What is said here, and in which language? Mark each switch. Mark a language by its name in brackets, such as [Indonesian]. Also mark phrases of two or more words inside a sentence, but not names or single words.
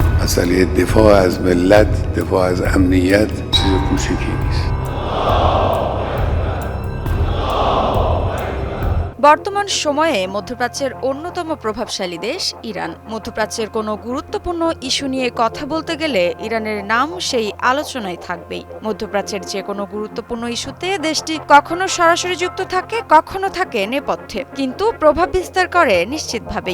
[Persian] مسئله دفاع از ملت، دفاع از امنیت چیز کوچیکی نیست. [Bangla] বর্তমান সময়ে মধ্যপ্রাচ্যের অন্যতম প্রভাবশালী দেশ ইরান। মধ্যপ্রাচ্যের কোনো গুরুত্বপূর্ণ ইস্যু নিয়ে কথা বলতে গেলে ইরানের নাম সেই আলোচনায় থাকবেই। মধ্যপ্রাচ্যের যে কোনো গুরুত্বপূর্ণ ইস্যুতে দেশটি কখনো সরাসরি যুক্ত থাকে, কখনো থাকে নেপথ্যে, কিন্তু প্রভাব বিস্তার করে নিশ্চিতভাবেই।